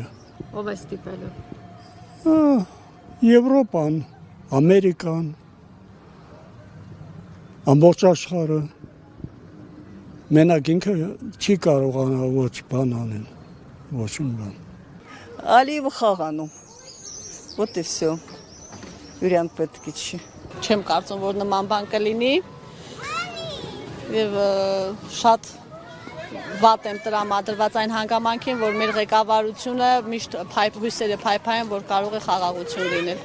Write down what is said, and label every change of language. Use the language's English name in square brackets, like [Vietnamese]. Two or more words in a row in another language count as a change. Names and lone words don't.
[Armenian] Ով է ստիպելու։ Եվրոպան, Ամերիկան, ամբողջ աշխարհը, մենակ ինքը չի կարողանա ոչ բան անել, ոչ մի բան։ Ալիևը խաղանում, [Russian] вот и все, [Armenian] վիրանտ պետք չի։ Չեմ կարծում, որ նման բան կլինի և շատ վատ եմ տրամադրված այն հանգամանքին, որ մեր ղեկավարությունը միշտ հույսերը փայփայեն, որ կարող է խաղաղություն լինել։